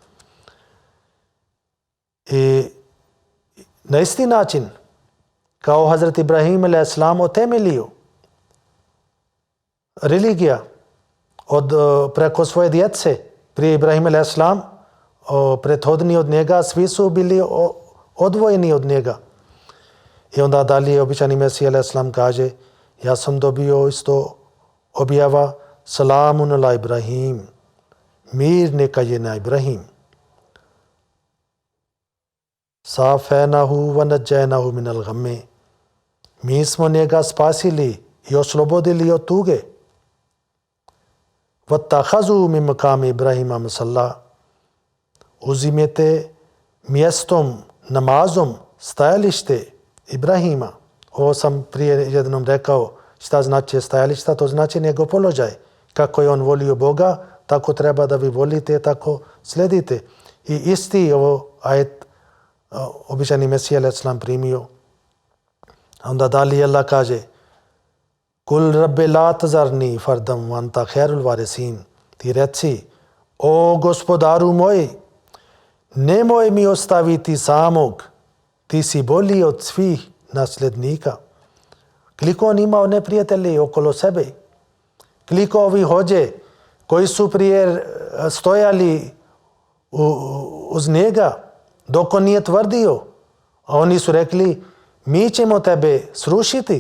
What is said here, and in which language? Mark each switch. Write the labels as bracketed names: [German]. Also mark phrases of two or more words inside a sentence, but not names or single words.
[Bosnian] I na isti način, kao Hazrat Ibrahim [Arabic] عليه السلام [Bosnian] utemeljio religija preko svoje djece. Prije Ibrahim [Arabic] عليه السلام, [Bosnian] prethodni od njega, svi su bili odvojeni od njega. I onda dalje običani Mesija a.s. kaže: ja sam dobio isto objava [Arabic] سلام على إبراهيم, [Bosnian] mir neka je na Ibrahim. [Arabic] صافيناه ونجيناه من الغم. [Bosnian] Mi smo njega spasili i oslobodili od tuge. [Arabic] واتخذوا من مقام إبراهيم مصلى. [Bosnian] Uzimete mjestom, namazom, stajalište Ibrahima. Ovo sam prije jednom rekao šta znači stajališta, to znači njegov položaj. Kako je on volio Boga, tako treba da vi volite, tako sledite. I isti ovo ajet običani Mesija a.s. primio. Onda dalje Allah kaže: [Arabic] قل رب لا تذرني فردا وأنت خير الوارثين. [Bosnian] Ti reci: o gospodaru moj, nemoj mi ostaviti samog, ti si bolji od svih nasljednika. Koliko on imao neprijatelji okolo sebe, koliko ovi hođe koji su prije stojali uz njega dok on nije tvrdio, a oni su rekli: mi ćemo tebe srušiti.